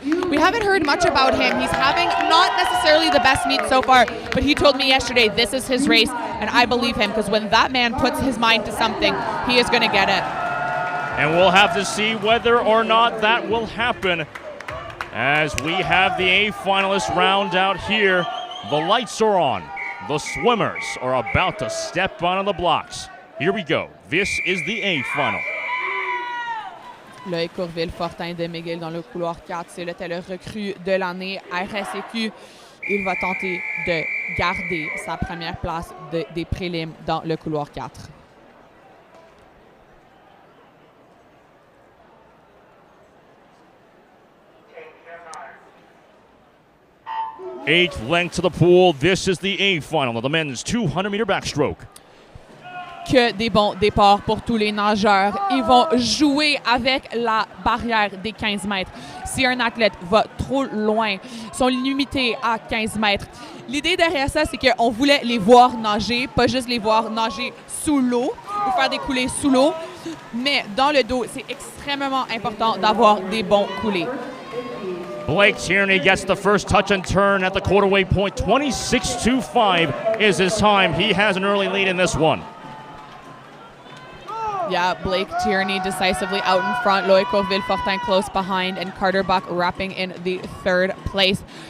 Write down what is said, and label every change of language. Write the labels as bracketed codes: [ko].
[en] We haven't heard much about him. He's having not necessarily the best meet so far, but he told me yesterday this is his race, and I believe him, because when that man puts his mind to something, he is going to get it. And we'll have to see whether or not that will happen as we have the A finalists round out here. The lights are on. The swimmers are about to step onto the blocks. Here we go. This is the A final. [fr] Loïc Courville-Fortin de McGill dans le couloir 4. C'est le recrue de l'année RSEQ. Il va tenter de garder sa première place des prélims dans le couloir 4. [en] 8th length to the pool. This is the A final of the men's 200-meter backstroke. [fr] Que des bons départs pour tous les nageurs. Ils vont jouer avec la barrière des 15 mètres. Si un athlète va trop loin, ils sont limités à 15 mètres. L'idée derrière ça, c'est qu'on voulait les voir nager, pas juste les voir nager sous l'eau ou faire des coulées sous l'eau, mais dans le dos, c'est extrêmement important d'avoir des bons coulées. [en] Blake Tierney gets the first touch and turn at the quarterway point. 26.25 is his time. He has an early lead in this one. Yeah, Blake Tierney decisively out in front. Loïc Courville-Fortin close behind, and Carter Buck wrapping in the 3rd place.